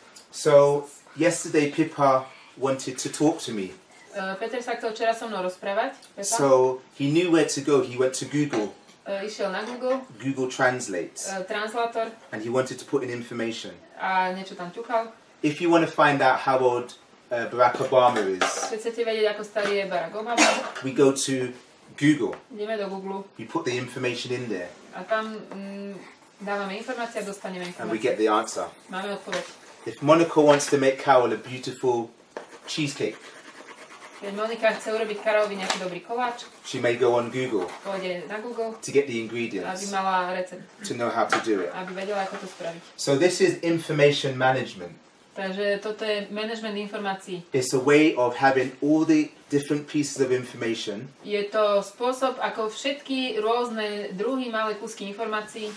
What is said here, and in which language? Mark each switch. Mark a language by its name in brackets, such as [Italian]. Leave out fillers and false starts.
[English] So yesterday Pippa wanted to talk to me. [Slovak] Peter sa chcel včera so mnou rozprávať. [English] So he knew where to go. He went to Google. [Slovak] Išiel na Google. [English] Google Translate. [Slovak] Translátor. [English] And he wanted to put in information. [Slovak] A niečo tam ťukal. [English] If you want to find out how old Barack Obama is, [Slovak] keď chcete vedieť, ako starý je Barack Obama, [English] we go to Google. [Slovak] Ideme do Google. [English] We put the information in there. [Slovak] A tam dávame informácie a dostaneme [English] And we [Slovak] informácie. [English] get the answer. [Slovak] Máme odpoveď. [English] If Monica wants to make Carol a beautiful cheesecake, [Slovak] Keď Monika chce urobiť Karolovi nejaký dobrý koláč, [English] she may go on Google [Slovak] pôjde na Google, [English] to get the [Slovak] aby [English] ingredients, [Slovak] mala recept, [English] to know how to do it. [Slovak] aby vedela, ako to spraviť. [English] So this is information management. [Slovak] Takže toto je management informácií. [English] It's a way of having all the different pieces of information [Slovak] Je to spôsob, ako všetky rôzne druhy malé kúsky informácií